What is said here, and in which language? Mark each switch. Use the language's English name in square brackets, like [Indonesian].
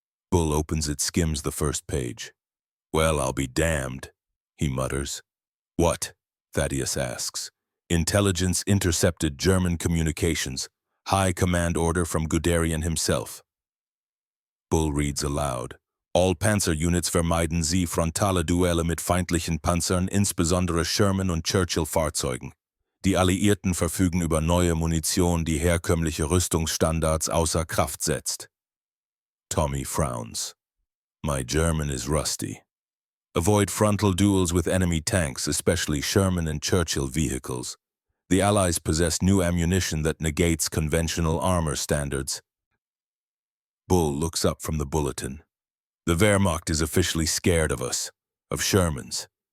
[English] Bull opens it, skims the first page. "Well, I'll be damned," he mutters. "What?" Thaddeus asks. "Intelligence intercepted German communications. High command order from Guderian himself." Bull reads aloud. "All Panzer units [German] vermeiden Sie frontale Duelle mit feindlichen Panzern, insbesondere Sherman- und Churchill-Fahrzeugen. Die Alliierten verfügen über neue Munition, die herkömmliche Rüstungsstandards außer Kraft setzt." [English] Tommy frowns. "My German is rusty. Avoid frontal duels with enemy tanks, especially Sherman and Churchill vehicles. The Allies possess new ammunition that negates conventional armor standards." Bull looks up from the bulletin. "The Wehrmacht is officially scared of us, of Shermans.